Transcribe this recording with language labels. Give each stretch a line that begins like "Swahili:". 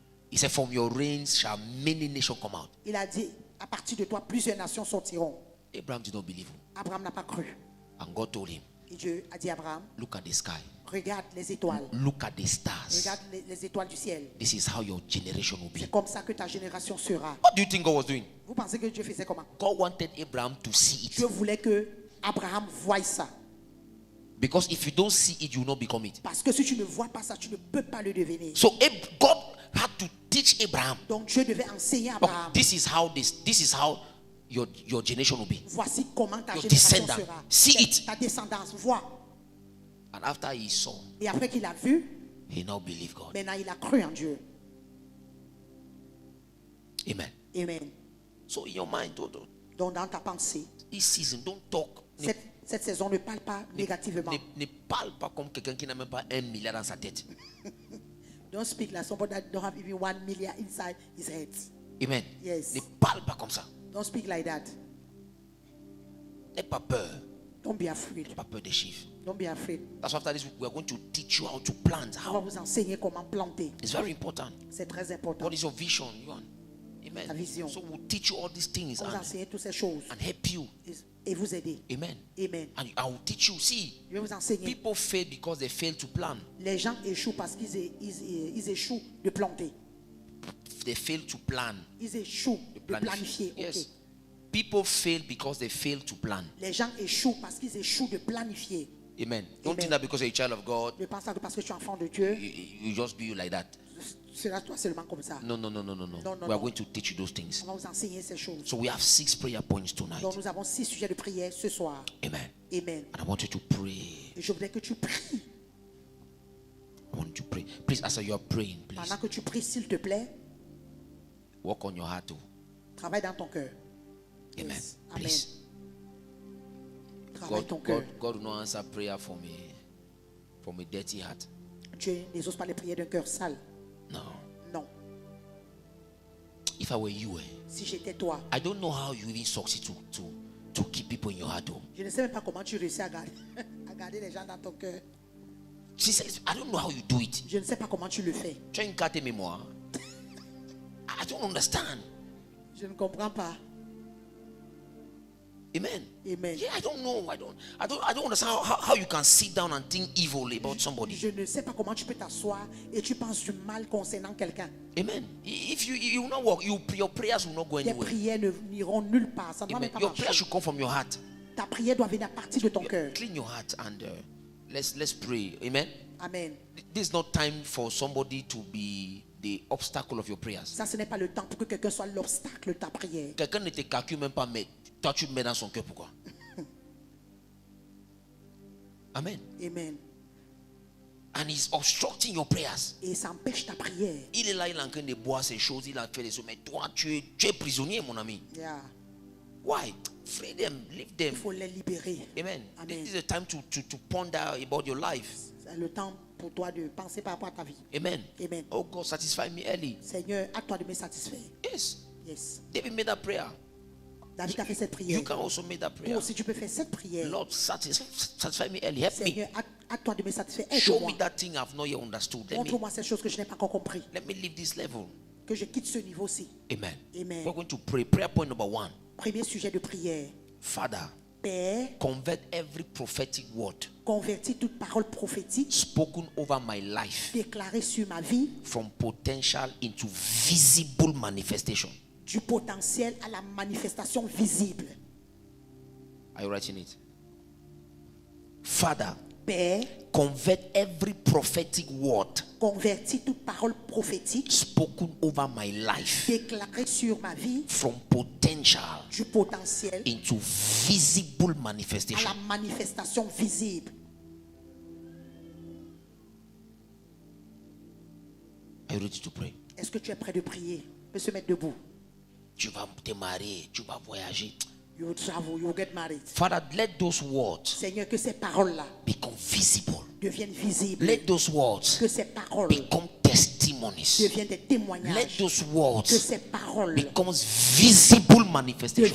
English: He said, from your reigns shall many nations come out.
French: Il a dit, à partir de toi, plusieurs nations sortiront.
English: Abraham did not believe.
French: Abraham n'a pas cru.
English: And God told him,
French: Et Dieu a dit à Abraham,
English: look at the sky.
French: regarde les étoiles.
English: Look at the stars.
French: Regarde les étoiles du ciel.
English: This is how your generation will be.
French: C'est comme ça que ta génération sera.
English: What do you think God was doing?
French: Vous pensez que Dieu faisait comment?
English: God wanted Abraham to see it.
French: Dieu voulait que Abraham voie ça.
English: Because if you don't see it, you will not become it.
French: Parce que si tu ne vois pas ça, tu ne peux pas le devenir.
English: So God had to teach Abraham.
French: Donc Dieu devait enseigner à
English: Oh,
French: Abraham.
English: this is how your generation will be.
French: Voici comment ta
English: Your
French: génération
English: descendant.
French: sera.
English: See it.
French: Ta descendance, vois.
English: And after he saw,
French: Et après qu'il a vu,
English: he now believed God.
French: maintenant il a cru en Dieu.
English: Amen.
French: Amen.
English: So in your mind,
French: Donc dans ta pensée,
English: this season, don't talk.
French: cette saison ne parle pas négativement. Ne parle pas comme quelqu'un qui n'a même pas 1 milliard dans sa tête.
English: Don't speak like somebody that don't have even 1 million inside his head. Amen. Yes.
French: Ne parle pas comme ça.
English: Don't speak like that.
French: N'aie pas peur.
English: Don't be afraid.
French: N'aie pas peur des chiffres.
English: Don't be afraid. That's why after this, we are going to teach you how to plant.
French: On va
English: How?
French: vous enseigner comment planter.
English: It's very important.
French: C'est très important.
English: What is your vision? You want? Amen.
French: Ta vision.
English: So we'll teach you all these things
French: On va vous
English: and
French: enseigner toutes ces choses
English: help you.
French: et vous aider.
English: Amen.
French: Amen.
English: And I will teach you. See,
French: Je vais vous enseigner.
English: people fail because they fail to plan.
French: Les gens échouent parce ils échouent de planter.
English: They fail to plan.
French: Ils échouent de planifier.
English: Yes. Ok. People fail because they fail to plan.
French: Les gens échouent parce qu'ils échouent de planifier.
English: Amen. Don't
French: Amen.
English: think that because you're a child of God,
French: Ne pense pas que parce que tu es enfant de Dieu,
English: you just be like that.
French: c'est toi seulement comme ça.
English: No.
French: Non, non,
English: We are
French: non.
English: going to teach you those things.
French: On va vous enseigner ces choses.
English: So we have 6 prayer points tonight.
French: Donc nous avons 6 sujets de prière ce soir.
English: Amen.
French: Amen.
English: And I want you to pray.
French: Et je voudrais que tu pries.
English: I want you to pray. Please, as you are praying, please
French: Pendant que tu pries, s'il te plaît,
English: work on your heart too.
French: travaille dans ton cœur.
English: Amen. Yes. Amen. Please.
French: Travaille ton cœur.
English: God will not answer prayer from a dirty heart.
French: Dieu n'exauce pas les prières d'un cœur sale.
English: No.
French: Non.
English: If I were you,
French: Si j'étais toi,
English: I don't know how you even succeed to keep people in your heart. Oh.
French: je ne sais même pas comment tu réussis à garder, à garder les gens dans ton cœur.
English: She says, I don't know how you do it.
French: Je ne sais pas comment tu le fais. Tu as une carte mémoire.
English: I don't understand.
French: Je ne comprends pas.
English: Amen.
French: Amen.
English: Yeah, I don't know. I don't understand how you can sit down and think evil about somebody.
French: Je ne sais pas comment tu peux t'asseoir et tu penses du mal concernant quelqu'un.
English: Amen. If you will not work, your prayers will not go
French: Tes
English: anywhere.
French: prières n'iront nulle part. Ça ne va
English: Amen.
French: même pas
English: Your prayer
French: marcher.
English: should come from your heart.
French: Ta prière doit venir à partir de ton cœur.
English: Clean your heart and let's pray. Amen. Amen. This is not time for somebody to be the obstacle of your prayers.
French: Ça, ce n'est pas le temps pour que quelqu'un soit l'obstacle de ta prière. Quelqu'un ne te calcule même pas, mais toi tu te mets dans son cœur. Pourquoi? Amen. Amen.
English: And he's obstructing your prayers.
French: Et ça empêche ta prière. Il est là, il est en train de boire ces choses, il a fait des choses. Mais toi, tu es prisonnier, mon ami.
English: Yeah. Why? Free them, leave them.
French: Il faut les libérer.
English: Amen.
French: Amen.
English: This is a time to ponder about your life.
French: C'est le temps pour toi de penser par rapport à ta vie.
English: Amen.
French: Amen.
English: Oh God, satisfy me early.
French: Seigneur, à toi de me satisfaire.
English: Yes. Yes. David made that prayer.
French: David a fait cette prière.
English: You can also make that
French: Toi
English: prayer.
French: aussi, tu peux faire cette prière.
English: Lord, satisfy me early. Help me.
French: Seigneur, à toi de me satisfaire.
English: Show
French: Aide-moi.
English: me that thing I've not yet understood.
French: Montre-moi ces choses que je n'ai pas encore compris.
English: Let me leave this level.
French: Que je quitte ce niveau-ci.
English: Amen.
French: Amen.
English: We're going to pray. Prayer point number 1.
French: Premier sujet de prière.
English: Father,
French: Père,
English: convert every prophetic word
French: convertis toute parole prophétique
English: spoken over my life
French: déclarée sur ma vie
English: from potential into visible manifestation.
French: du potentiel à la manifestation visible.
English: Are you writing it? Father,
French: Père,
English: convert every prophetic word
French: convertis toute parole prophétique
English: spoken over my life
French: déclarée sur ma vie
English: from potential
French: du potentiel
English: into visible
French: à
English: manifestation.
French: la manifestation visible.
English: Are you ready to pray?
French: Est-ce que tu es prêt de prier? Tu peux se mettre debout. Tu vas te marier, tu vas voyager.
English: You will travel, you will get married. Father, let those words
French: Seigneur, que ces paroles-là
English: become visible.
French: deviennent visibles.
English: Let those words
French: Que ces paroles
English: become testimonies.
French: deviennent des témoignages.
English: Let those
French: Que
English: words
French: ces paroles
English: become visible manifestations.